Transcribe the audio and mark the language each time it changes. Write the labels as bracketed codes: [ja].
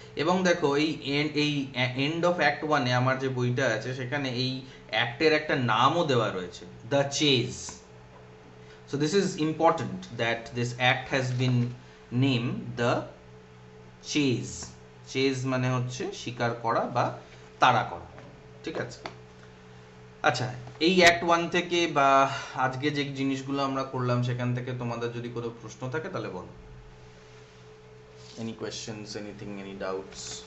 [bn] এবং দেখো এই এন্ড অফ অ্যাক্ট ওয়ানে আমার যে বইটা আছে সেখানে এই অ্যাক্টের একটা নামও দেওয়া রয়েছে, the Chase. [en] So this is important that this act has been named the chase. [bn] Chase মানে হচ্ছে শিকার করা বা তাড়া করা, ঠিক আছে? আচ্ছা, এই অ্যাক্ট ওয়ান থেকে বা আজকে যে জিনিসগুলো আমরা করলাম সেখান থেকে তোমাদের যদি কোনো প্রশ্ন থাকে তাহলে বলো। [en] Any questions, anything, any doubts?